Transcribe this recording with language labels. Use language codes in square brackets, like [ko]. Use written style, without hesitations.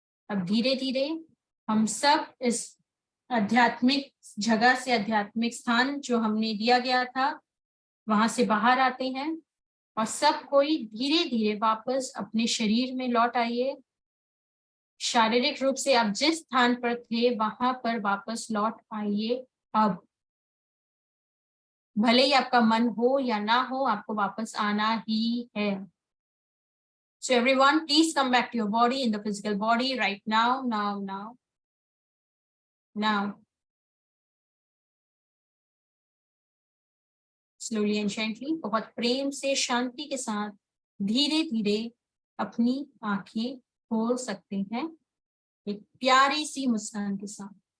[hi] अब धीरे धीरे हम सब इस आध्यात्मिक जगह से, आध्यात्मिक स्थान जो हमने दिया गया था, वहां से बाहर आते हैं और सब कोई धीरे धीरे वापस अपने शरीर में लौट आइए। शारीरिक रूप से आप जिस स्थान पर थे वहां पर वापस लौट आइए। अब भले ही आपका मन हो या ना हो, आपको वापस आना ही है। [en] So everyone, please come back to your body, in the physical body right now, now. Slowly and gently, [hi] बहुत प्रेम से, शांति के साथ धीरे धीरे अपनी आंखें खोल सकते हैं, एक प्यारी सी मुस्कान के साथ।